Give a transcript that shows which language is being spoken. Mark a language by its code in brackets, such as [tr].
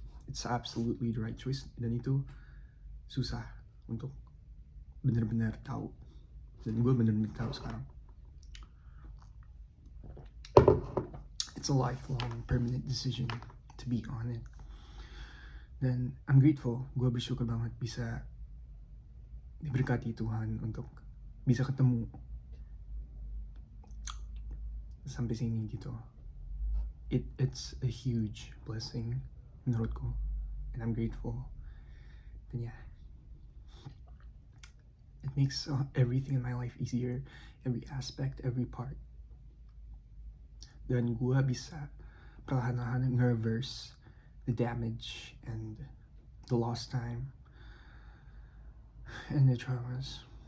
[en] It's absolutely the right choice. [id] Dan itu susah untuk benar-benar tahu. Dan gue benar-benar tahu sekarang. [en] It's a lifelong, permanent decision to be on it. [id] Dan [en] I'm grateful, [id] gue bersyukur banget bisa diberkati Tuhan untuk bisa ketemu sampai sini gitu. [en] It's a huge blessing [id] menurutku, [en] and I'm grateful. [id] Dan [en] yeah, it makes everything in my life easier, every aspect, every part. [id] Dan gue bisa perlahan-lahan [en] nge-reverse the damage and the lost time and the traumas.